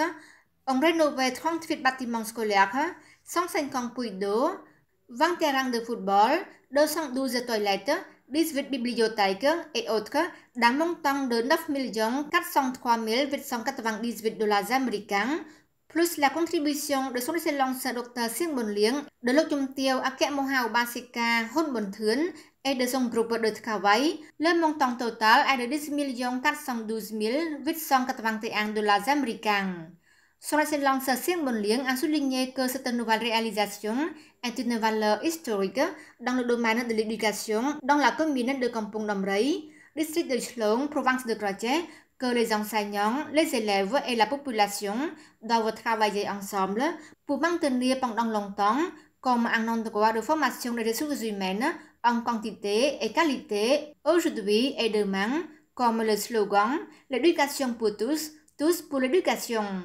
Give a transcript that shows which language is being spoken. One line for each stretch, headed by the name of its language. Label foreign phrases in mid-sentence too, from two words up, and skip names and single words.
French: On rénové 38 bâtiments scolaires, 150 puits d'eau, 20 terrains de football, 212 toilettes, 18 bibliothèques et autres, d'un montant de 9 403 898 dollars américains, plus la contribution de son excellence Dr. Siêng Bồn Liếng, de Lô Chung Tiêu Ake Mohau Basika Hôn Bồn Thướn et de son groupe de travail, le montant total est de 10 412 881 dollars américains. Son excellence Siêng Bồn Liếng a souligné que cette nouvelle réalisation est une valeur historique dans le domaine de l'éducation dans la commune de Kampong Đam Rẫy, district de Chlong, province de Krache, que les enseignants, les élèves et la population doivent travailler ensemble pour maintenir pendant longtemps comme un endroit de formation des ressources humaines en quantité et qualité aujourd'hui et demain, comme le slogan « L'éducation pour tous, tous pour l'éducation ».